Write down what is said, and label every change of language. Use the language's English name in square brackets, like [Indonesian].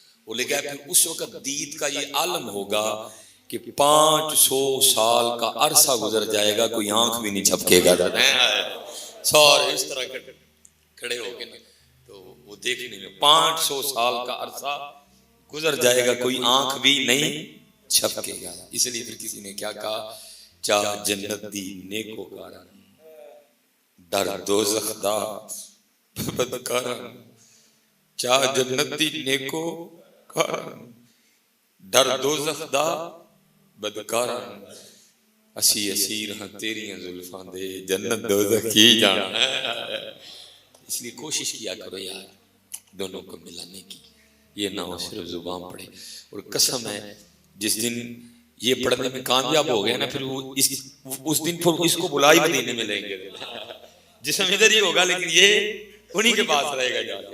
[Urdu] وہ لکھا ہے پھر اس وقت دید کا یہ عالم ہوگا کہ 500 سال کا عرصہ گزر جائے گا، کوئی آنکھ بھی نہیں جھپکے گا. سارے اس طرح کھڑے ہو گئے نا تو وہ دیکھنے میں 500 سال کا عرصہ گزر جائے گا، کوئی آنکھ بھی نہیں جھپکے گا. اس لیے پھر کسی نے کیا کہا؟ [Punjabi] چاہ جنت دی نیکو کارن ڈر دوزخ دا بدکارن، چاہ جنت دی نیکو کارن ڈر دوزخ دا بدکارن، اسی اسیر ہاں تیریاں زلفاں دے جنت دوزخ کی جانا. [Urdu] اس لیے کوشش کیا کرو یار دونوں کو ملانے کی، یہ نہ ہو صرف زبان پڑے. اور قسم ہے جس دن یہ پڑھنے میں کامیاب ہو گیا نا پھر وہ اس دن پھر اس کو بلائی مدینے میں لیں گے. جسم ادھر ہی ہوگا لیکن یہ انہی کے پاس رہے گا جا کے.